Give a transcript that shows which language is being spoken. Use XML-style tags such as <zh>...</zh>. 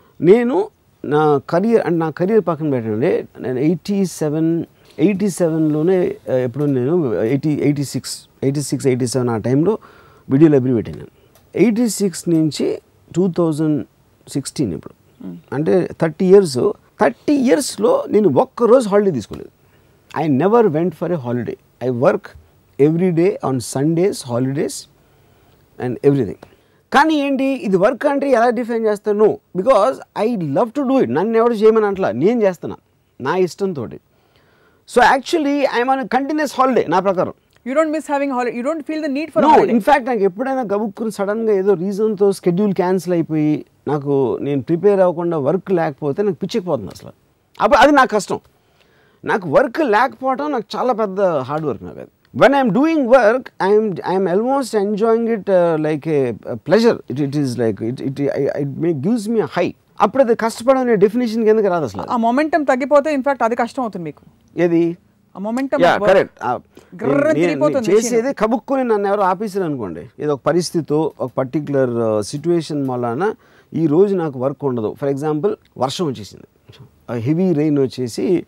<te>నేను నా కెరియర్ పక్కన పెట్టండి, నేను 87లోనే ఎప్పుడు నేను 86-87 ఆ టైంలో వీడియో లైబ్రరీ పెట్టాను. 86 నుంచి 2016 ఇప్పుడు అంటే 30 ఇయర్స్లో నేను ఒక్కరోజు హాలిడే తీసుకోలేదు.</te> <en>I never went for a holiday. I work every day on Sundays, holidays and everything.</en> <te>కానీ ఏంటి ఇది వర్క్ అంటే ఎలా డిఫైన్ చేస్తాను?</te> <en>Because I love to do it.</en> <te>నన్ను ఎవరు చేయమని అంటలా, నేను చేస్తున్నా నా ఇష్టంతో.</te> <en>so actually I'm on continuous holiday</en> <te>నా ప్రకారం.</te> <en>You don't miss having holiday. You don't feel the need for holiday.</en> <te>In fact, నాకు ఎప్పుడైనా గబుక్కుని సడన్గా ఏదో రీజన్తో షెడ్యూల్ క్యాన్సిల్ అయిపోయి నేను ప్రిపేర్ అవ్వకుండా వర్క్ లేకపోతే నాకు పిచ్చిపోతుంది అసలు. అప్పుడు అది నాకు కష్టం. నాకు వర్క్ లేకపోవడం నాకు చాలా పెద్ద హార్డ్ వర్క్. నాకు అది</te> <en>when I am doing work, I am almost enjoying it like a pleasure. It is like it gives me a high.</en> <te>అప్పుడు అది కష్టపడడం అనే డెఫినేషన్ కిందకి రాదు అసలు. ఆ మొమెంటం తగ్గిపోతే ఇన్ఫాక్ట్ అది కష్టం అవుతుంది మీకు. ఏది ఆ మొమెంటం కరెక్ట్ చేసేది కబుక్కుని నన్ను ఎవరో ఆఫీసర్ అనుకోండి, ఏదో ఒక పరిస్థితి ఒక పర్టికులర్ సిచ్యువేషన్ వలన ఈ రోజు నాకు వర్క్ ఉండదు. ఫర్ ఎగ్జాంపుల్ వర్షం వచ్చేసింది, హెవీ రెయిన్ వచ్చేసి</te>